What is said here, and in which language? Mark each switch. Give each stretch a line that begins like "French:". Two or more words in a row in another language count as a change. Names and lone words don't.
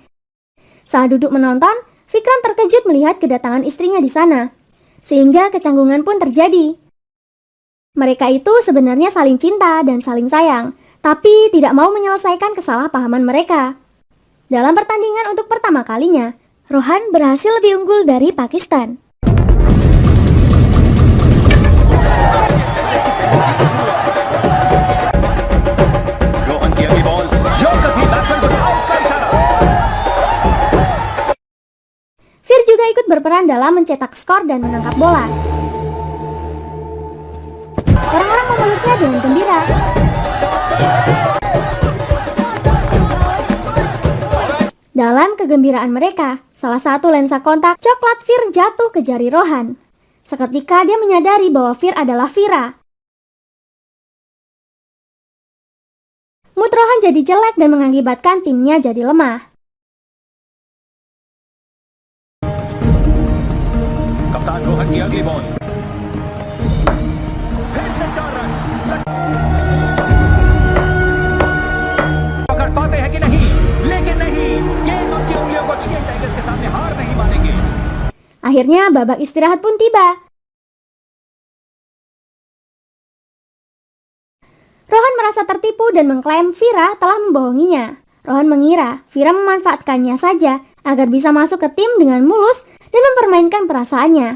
Indonesian: Saat duduk menonton, Vikram terkejut melihat kedatangan istrinya di sana, sehingga kecanggungan pun terjadi. Mereka itu sebenarnya saling cinta dan saling sayang, tapi tidak mau menyelesaikan kesalahpahaman mereka. Dalam pertandingan untuk pertama kalinya, Rohan berhasil lebih unggul dari Pakistan.
Hindi: रोहन की अगली बॉल यॉर्कर थी, बैट्समैन को आउट का इशारा।
Indonesian: Fir juga ikut berperan dalam mencetak skor dan menangkap bola. Orang-orang memeluknya dengan gembira. Dalam kegembiraan mereka, salah satu lensa kontak coklat Fir jatuh ke jari Rohan. Seketika dia menyadari bahwa Fir adalah Fira. Mood Rohan jadi jelek dan mengakibatkan timnya jadi lemah.
Hindi: कप्तान रोहन की अगली बॉल फिर से 4 रन। पकड़ पाते हैं कि नहीं, लेकिन नहीं, गेंद उनकी उंगलियों को छीन टाइगर्स के सामने हार नहीं मानेंगे।
Indonesian: Akhirnya babak istirahat pun tiba. Rohan merasa tertipu dan mengklaim Fira telah membohonginya. Rohan mengira Fira memanfaatkannya saja agar bisa masuk ke tim dengan mulus dan mempermainkan perasaannya.